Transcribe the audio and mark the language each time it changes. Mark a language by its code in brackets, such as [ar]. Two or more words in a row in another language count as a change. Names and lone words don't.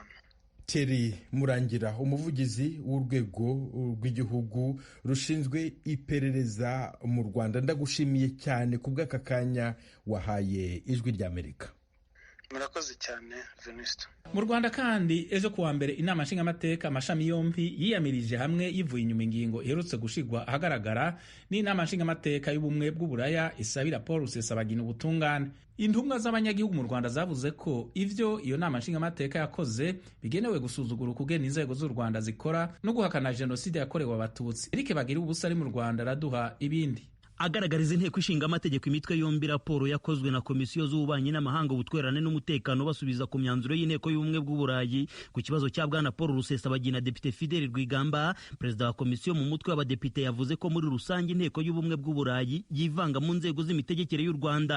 [rn] Thierry Murangira, umuvugizi w'urwego rw'igihugu rushinzwe iperereza mu Rwanda, ndagushimiye cyane ku bw'aka kanya wahaye Ijwi ry'Amerika. [rw] Murakoze cyane Venuste. [rn] Mu Rwanda kandi ejo kuwa mbere inama nshingamateka amashami yombi yiyamirije hamwe yivuye inyuma ingingo iherutse gushigwa ahagaragara n'inama nshingamateka y'ubumwe bw'uburaya isabira Paul Rusesabagina ubutungane. Intumwa z'abanyagihugu mu Rwanda zavuze ko ivyo iyo nama nshingamateka yakoze bigenewe gusuzugura ukugena inzego z'u Rwanda zikora no guhakana jenoside yakorewe abatutsi. Eric Bagiriubusa ari mu Rwanda araduha ibindi. [rw] Agaragariza inteko ishinga amategeko imitwe yombi raporo yakozwe na komisiyo z'ububanyi n'amahanga, ubutwererane n'umutekano basubiza ku myanzuro y'inteko y'ubumwe bw'uburayi ku kibazo cya bwana Paul Rusesabagina. Depite Fidel Rwigamba, perezida wa komisiyo mu mutwe w'abadepite, yavuze ko muri rusange inteko y'ubumwe bw'uburayi yivanga mu nzego z'imitegekere y'u Rwanda.